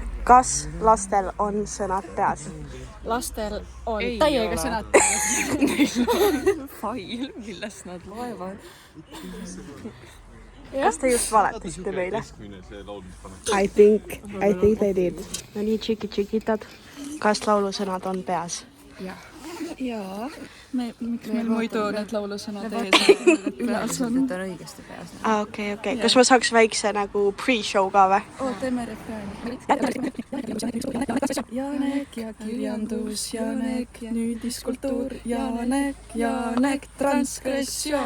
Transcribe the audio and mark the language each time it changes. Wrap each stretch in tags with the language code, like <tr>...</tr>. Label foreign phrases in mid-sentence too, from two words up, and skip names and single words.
<et>Kas lastel on sõnad peas? Lastel on täiega sõnad peas. Neil on fail, millest nad loevad. Kas te just valetasite meile?</et> <en>I think they did.</en> <et>No nii, tšikitad. Kas laulusõnad on peas? Jaa. Miks meil muidu need laulusõnad ees peas on? Need on õigesti peas. Okei. Kas ma saaks väikse nagu pre-show ka või? Teeme refrääni. Janek ja kirjandus, Janek, nüüdiskultuur, Janek, transgressioon.</et>